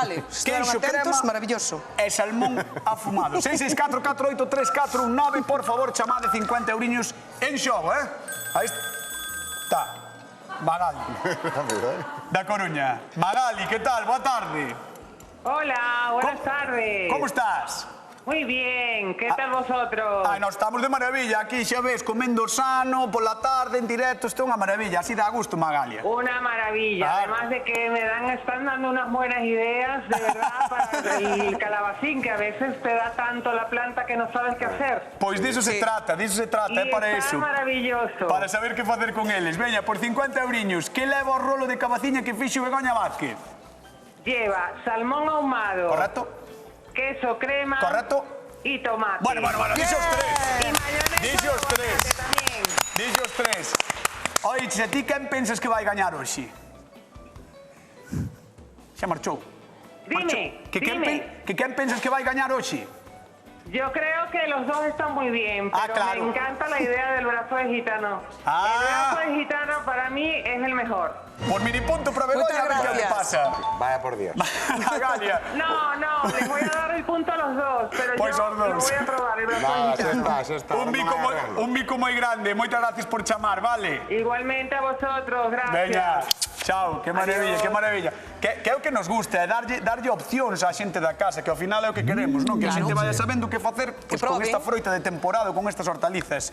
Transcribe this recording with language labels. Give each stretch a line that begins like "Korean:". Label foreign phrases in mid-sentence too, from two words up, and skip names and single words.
Galician: nos vale. Se estiveron Queixo, atentos, crema
Spanish: maravilloso.
Galician: e salmón afumado. 664 48 3419, por favor, chamade 50 euriños en xogo, Aí está. Magali, da Coruña. Magali, que tal? Boa tarde.
Spanish: Hola, buenas tardes.
Galician: Como estás?
Spanish: Muy bien, ¿qué tal vosotros?
Galician: Ai, nós estamos de maravilla. Aquí xa ves, comendo sano, pola tarde, en directo. Isto é unha maravilla. Así dá gusto, Magalia.
Spanish: Una maravilla, Ah. además de que están dando unas buenas ideas, de verdad, para el calabacín, que a veces te da tanto la planta que no sabes qué hacer.
Galician: Pois diso se
Spanish: Sí.
Galician: trata, é
Spanish: Y
Galician: para
Spanish: está
Galician: eso.
Spanish: maravilloso.
Galician: Para saber que facer con eles. Veña, por 50 euriños, que leva o rolo de cabaciña que fixo Begoña Vázquez?
Spanish: Lleva salmón ahumado,
Galician: Correcto?
Spanish: queso crema
Galician: Correcto?
Spanish: y tomate.
Galician: Bueno, dixo os tres.
Spanish: Y mayonesa
Galician: Dixo os
Spanish: de
Galician: tres.
Spanish: tomate también.
Galician: Dixo os tres. Oiche, a ti quen pensas que vai gañar hoxe? Xa marchou.
Spanish: Dime, dime.
Galician: Que quen pensas que vai gañar hoxe?
Spanish: Yo creo que los dos están muy bien, Ah, pero
Galician: claro.
Spanish: me encanta la idea del brazo de gitano. Ah. El brazo de gitano para mí es el mejor. Por minipunto para Begoña, a ver Muchas que le gracias. pasa. Vaya por Dios. Galia. No, les voy a dar el punto a los dos, pero Pues yo
Galician: os dos.
Spanish: lo voy a probar el brazo de
Galician: Nada, xa
Spanish: gitano.
Galician: está, xa está. Un bico moi grande. Moitas gracias por chamar, vale?
Spanish: Igualmente a vosotros, gracias.
Galician: Veña, chao, que maravilla,
Spanish: Adiós.
Galician: que maravilla. Que é o que nos gusta, é darlle opcións á xente da casa, que ao final é o que queremos, non? Que a xente vaya sabendo que facer pues, con
Spanish: probe.
Galician: esta froita de temporada, con estas hortalizas.